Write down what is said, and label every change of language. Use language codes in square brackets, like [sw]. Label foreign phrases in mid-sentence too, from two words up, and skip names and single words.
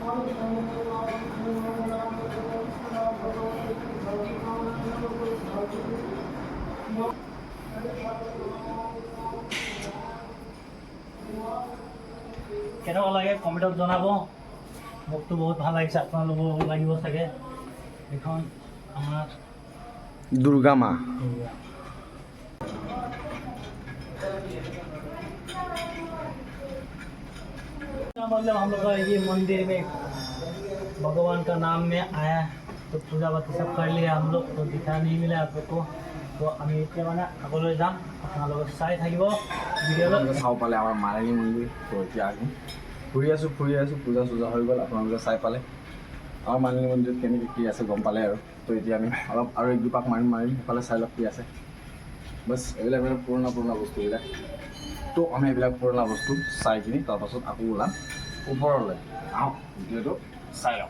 [as] কেনেকুৱা লাগে কমেণ্টত জনাব। মোকতো বহুত ভাল লাগিছে, আপোনালোকৰ লাগিব চাগে। এইখন আমাৰ দুৰ্গা মা। [hi] मतलब हम लोग का ये मंदिर में भगवान का नाम में आया, तो पूजा पाती सब कर लिया हम लोग। तो दिखा नहीं मिला आप लोग को। [as] तो আমি এতিয়া মানে আগলৈ যাম, আপোনালোকে চাই থাকিব ভিডিঅ'লৈ। চাব পালে আমাৰ মালিনী মন্দিৰ। তো এতিয়া আহি ফুৰি আছোঁ পূজা চূজা হৈ গ'ল। আপোনালোকে চাই পালে আমাৰ মালিনী মন্দিৰত কেনেকৈ কি আছে গম পালে আৰু। তো এতিয়া আমি অলপ আৰু এক দুপাক মাৰিম সেইফালে চাই লওক কি আছে। বছ এইবিলাক মানে পুৰণা বস্তুবিলাক। তো আমি এইবিলাক পুৰণা বস্তু চাই কিনি তাৰপাছত আকৌ ওলাম ওপৰলৈ। আহক ভিডিঅ'টো চাই লওক।